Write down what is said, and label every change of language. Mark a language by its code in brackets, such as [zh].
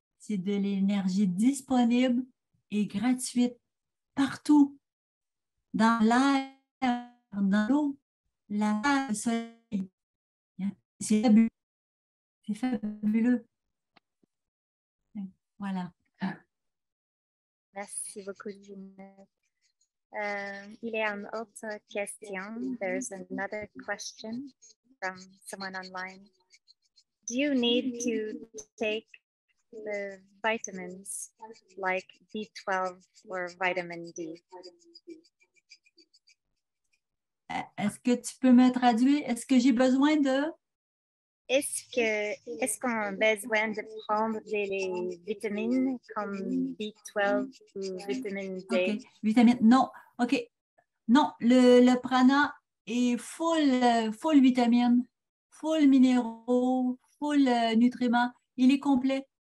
[fr] C'est de l'énergie disponible et gratuite partout, dans l'air, dans l'eau, la terre, le soleil. C'est fabuleux. C'est fabuleux. Voilà. Merci beaucoup, Ginette. Il y a une autre question. [en] There's another question from someone online. Do you need to take the vitamins like B12 or vitamin D? [fr] Est-ce que tu peux me traduire? Est-ce que j'ai besoin de... Est-ce qu'on a besoin de prendre des vitamines comme B12 ou vitamine D? OK. Vitamine, non. OK. Non, le prana est full vitamines, full minéraux, full nutriments. Il est complet.